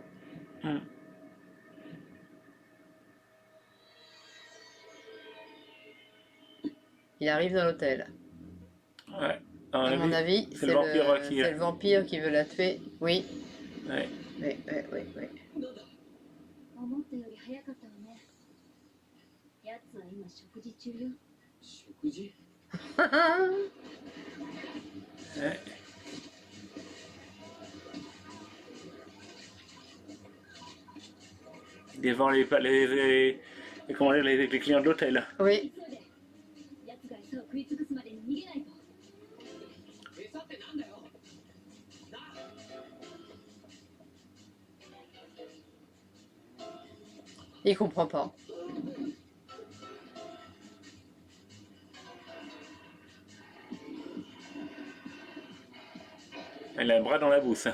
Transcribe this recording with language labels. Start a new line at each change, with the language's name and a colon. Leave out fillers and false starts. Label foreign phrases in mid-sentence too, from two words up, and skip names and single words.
French: Hmm. Il arrive dans l'hôtel. Ouais. À À mon mon avis, avis, c'est le vampire qui. c'est le vampire qui veut la tuer. Oui, Ouais. oui, oui, oui, oui.
Japanese: なんだ思ったより早かったわね。やつは今食事中よ。食事
French: Ouais. Devant comment dire, les clients de l'hôtel. Oui,
Japanese: 急いで。やつが餌を食い尽くすまでに逃げないと。餌ってなんだよな
French: il comprend pas. Elle a un bras dans la bouche.